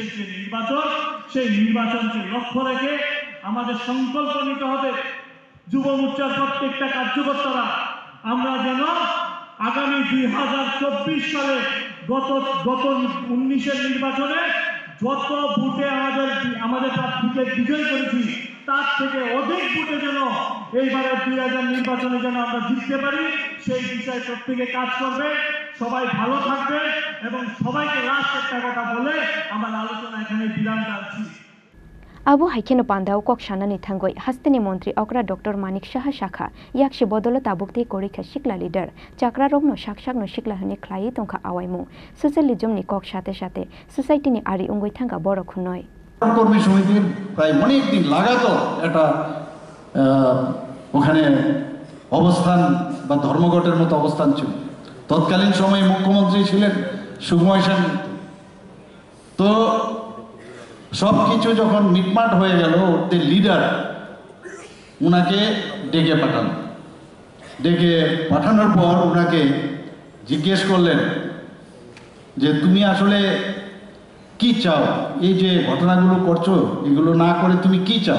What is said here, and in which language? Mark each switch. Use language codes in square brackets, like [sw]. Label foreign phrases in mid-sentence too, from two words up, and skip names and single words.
[bn] যে নির্বাচন, সেই নির্বাচনকে লক্ষ্য রেখে আমাদের সংকল্প নিতে হবে যুব মোর্চার প্রত্যেকটা কার্যকর্তারা, আমরা যেন আগামী 2024 সালে গত 19-এর নির্বাচনে যত ভোটে আমাদের প্রার্থীকে বিজয় করেছি তার থেকে অধিক ভোটে যেন এইবারের 2000 নির্বাচনে যেন আমরা জিততে পারি, সেই বিষয়ে প্রত্যেকে কাজ করবে। সবাই ভালো থাকবে, এবং সবাইকে লাস্ট একটা কথা বলে আমার আলোচনা এখানে বিরাম টানছি। [trp] आबो हाइखेनो पान्दाव कक सानानि थांगै हास्तानि मन्त्री अक्रा डॉक्टर मानिक साहा शाखा याक्सी बदल ताबुकते कोरिखा शिकला लीडर चाकरा रंगनो साकसाकनो शिकला हनि ख्लाइ तंखा आवाइमु सोसियलिज्म नि कक साथे साथे सोसाइटी नि आरि उंगै थांका बड़ खुनय [bn] কর্মী সমিতির প্রায় অনেক দিন লাগাতার এটা ওখানে অবস্থান বা ধর্মঘটের মতো অবস্থান ছিল। তৎকালীন সময়ে মুখ্যমন্ত্রী ছিলেন সুকুমার সেন। তো সবকিছু যখন মিটমাট হয়ে গেল, ওদের লিডার উনাকে ডেকে পাঠানোর পর উনাকে জিজ্ঞেস করলেন যে তুমি আসলে কি চাও, এই যে ঘটনাগুলো করছো এগুলো না করে তুমি কি চাও?